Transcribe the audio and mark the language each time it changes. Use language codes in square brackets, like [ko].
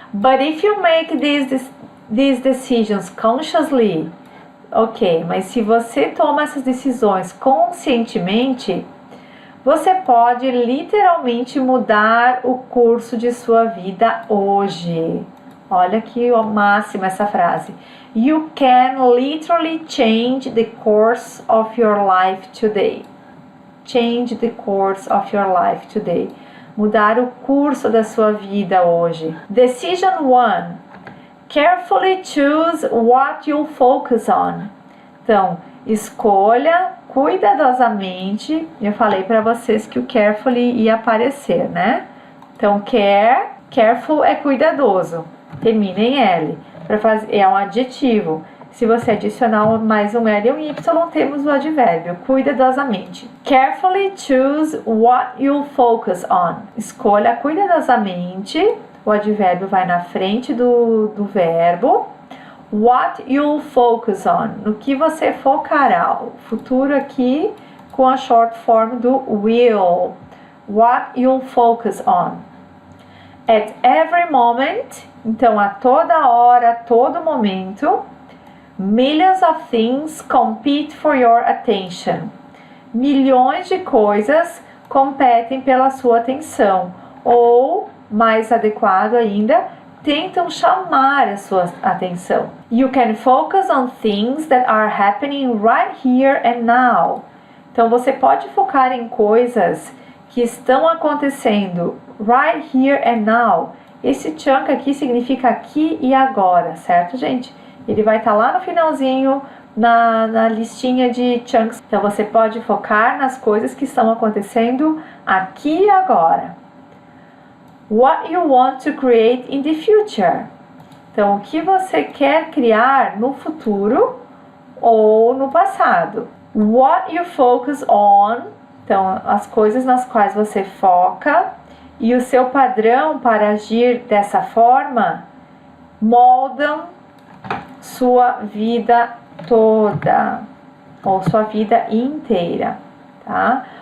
[en] But if you make these decisions consciously, [pt] ok, mas se você toma essas decisões conscientemente, você pode literalmente mudar o curso de sua vida hoje. Olha que máxima essa frase. [en] You can literally change the course of your life today. Change the course of your life today. [pt] Mudar o curso da sua vida hoje. [en] Decision 1. Carefully choose what you'll focus on. [pt] Então, escolha cuidadosamente. Eu falei para vocês que o carefully ia aparecer, né? Então, careful é cuidadoso. Termina em L. É um adjetivo. Se você adicionar mais um L e um Y, temos o advérbio, cuidadosamente. [en] Carefully choose what you'll focus on. [pt] Escolha cuidadosamente. O advérbio vai na frente do verbo. [en] What you'll focus on. [pt] No que você focará. O futuro aqui com a short form do will. [en] What you'll focus on. At every moment. [pt] Então, a toda hora, a todo momento. [en] Millions of things compete for your attention. [pt] Milhões de coisas competem pela sua atenção. Ou, mais adequado ainda, tentam chamar a sua atenção. [en] You can focus on things that are happening right here and now. [pt] Então, você pode focar em coisas que estão acontecendo [en] right here and now. [pt] Esse chunk aqui significa aqui e agora, certo, gente? Ele vai estar lá no finalzinho, na listinha de chunks. Então, você pode focar nas coisas que estão acontecendo aqui e agora. [en] What you want to create in the future. [pt] Então, o que você quer criar no futuro ou no passado. [en] What you focus on. [pt] Então, as coisas nas quais você foca. E o seu padrão para agir dessa forma moldam sua vida toda, ou sua vida inteira, tá?